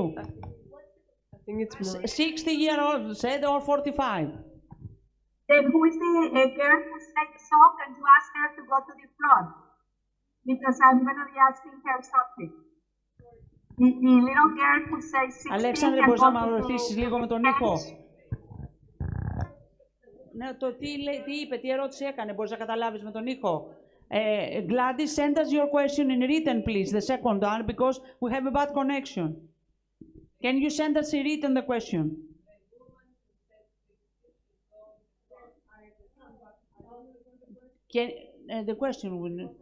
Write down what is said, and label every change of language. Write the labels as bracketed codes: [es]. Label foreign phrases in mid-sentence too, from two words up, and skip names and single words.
[en] I think it's more. 60-year-old said or 45? Then who is the girl who said so? Can you ask her to go to the front? Because I'm going to be asking her something. The little girl who says 16 [el] Αλέξανδρε, μπορείς να με βοηθήσεις λίγο με τον ήχο? Ναι, το τι είπε, τι ερώτηση έκανε, μπορείς να καταλάβεις με τον ήχο. [en] Gladys, send us your question in written, please, the second one, because we have a bad connection. Can you send us in written the question? The question will...